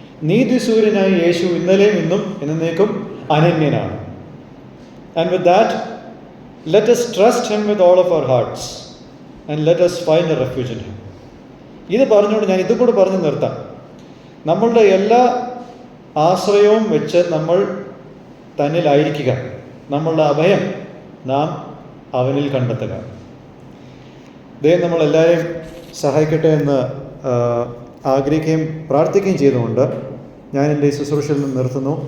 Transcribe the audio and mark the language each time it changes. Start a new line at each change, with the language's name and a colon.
Malayalam: നീതിസൂര്യനായ യേശു ഇന്നലെയും ഇന്നും എന്നേക്കും അനന്യനാണ്.
English: And with that let us trust Him with all of our hearts and let us find a refuge in Him.
Malayalam: ഇത് പറഞ്ഞുകൊണ്ട് ഞാൻ ഇതും കൂടെ പറഞ്ഞു നിർത്താം. നമ്മളുടെ എല്ലാ ആശ്രയവും വെച്ച് നമ്മൾ തന്നിലായിരിക്കുക, നമ്മളുടെ അഭയം നാം അവനിൽ കണ്ടെത്തുക. ദൈവം നമ്മളെല്ലാവരെയും സഹായിക്കട്ടെ എന്ന് ആഗ്രഹിക്കുകയും പ്രാർത്ഥിക്കുകയും ചെയ്തുകൊണ്ട് ഞാൻ എൻ്റെ ഈ ശുശ്രൂഷയിൽ നിന്ന് നിർത്തുന്നു.